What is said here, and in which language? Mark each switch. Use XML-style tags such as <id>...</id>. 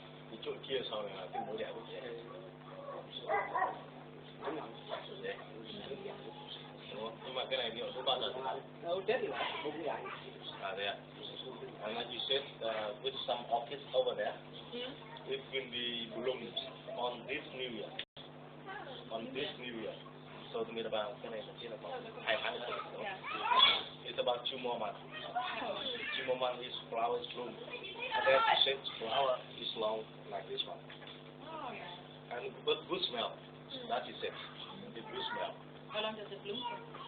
<vi>Cái chỗ kia sau này là tương đối đẹp của chị. Nhưng mà cái này liệu có bao giờ Chết rồi, bụng dài. Thế ạ.</vi> <en>And like you said, with some orchids over there, it will be bloomed on this New Year. On this New Year. So to mean about</en> <vi>cái này là khoảng 2 tháng nữa.</vi> <en>It's about 2 more months. 2 more months is flowers bloom. And then you said flower is long like this one. And but good smell. That is it. It's good smell. How long does it bloom for?</en>